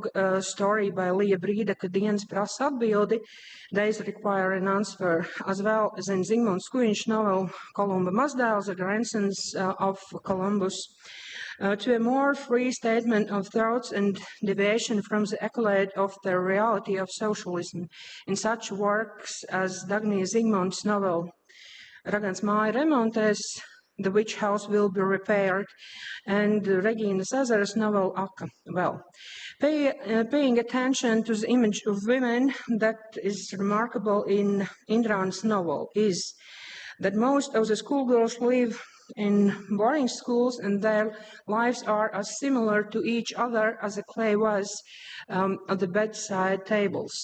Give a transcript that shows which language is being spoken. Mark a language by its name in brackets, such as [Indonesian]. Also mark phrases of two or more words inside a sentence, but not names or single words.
[English] story by Lija Brīda, Kad dienas prasa atbildi, Days Require an Answer, as well as in Zigmunds Kuiņš novel Kolumba Mazdēls, The Grandsons of Columbus, to a more free statement of thoughts and deviation from the accolade of the reality of socialism in such works as Dagny Zigmunds' novel Ragans māja remontēs, The Witch House Will Be Repaired, and Regina Ezer's novel Akvilė. Paying attention to the image of women that is remarkable in Indrans' novel is that most of the schoolgirls live in boarding schools and their lives are as similar to each other as the clay was at the bedside tables.